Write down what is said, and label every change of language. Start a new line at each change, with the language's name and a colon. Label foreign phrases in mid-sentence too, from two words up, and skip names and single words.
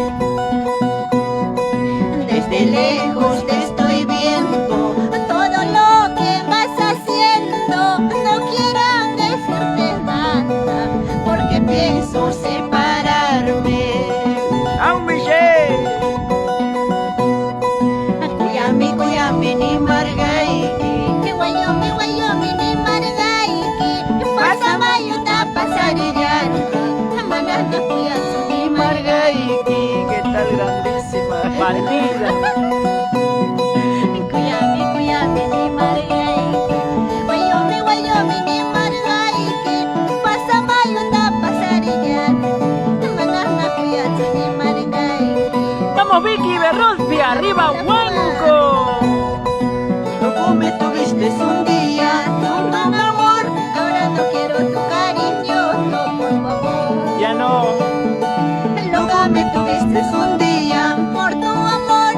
Spanish: Desde lejos te estoy viendo. Todo lo que vas haciendo. No quiero decirte nada. Porque pienso separarme. ¡Aún Michelle!
Quechua: Kuyami, ni margaiki. Guayomi, ni margaiki. Pasa mayuta, pasarillani. Manana, kuyami, ni margaiki.
Spanish: ¿Qué tal grandísima? Bandida.
Quechua: Kuyami, ni margaiki. Guayomi, ni margaiki. Pasa mayuta, pasarillani. Manana, kuyami, ni margaiki.
Spanish: Vamos Vicky Berrospi, arriba Huánuco. Luego me tuviste un día, no, mi amor. Ahora no quiero tu cariño, no, por favor. Ya no. Luego me tuviste un día, por tu amor.